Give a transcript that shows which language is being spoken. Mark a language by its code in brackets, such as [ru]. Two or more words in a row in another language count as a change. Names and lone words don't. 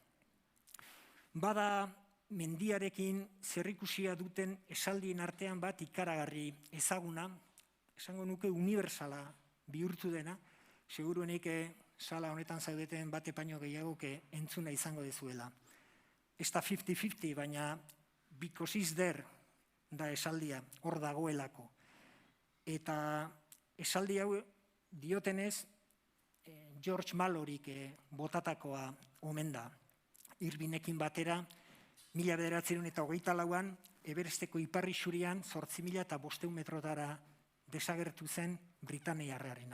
[eu] Bada mendiarekin zerrikusia duten esaldien artean bat ikaragarri ezaguna, esango nuke unibertsala bihurtu dena, seguruenik sala honetan zaudeten bate paino gehiago entzuna izango dezuela. Ez da 50-50, baina [en] because is there [eu] da esaldia, hor dagoelako. Eta esaldi hau diotenez, George Malorik botatakoa omen da. Irbinekin batera, 1924an, Everesteko iparri xurian 8.500 metrotara desagertu zen Britaniarrarena.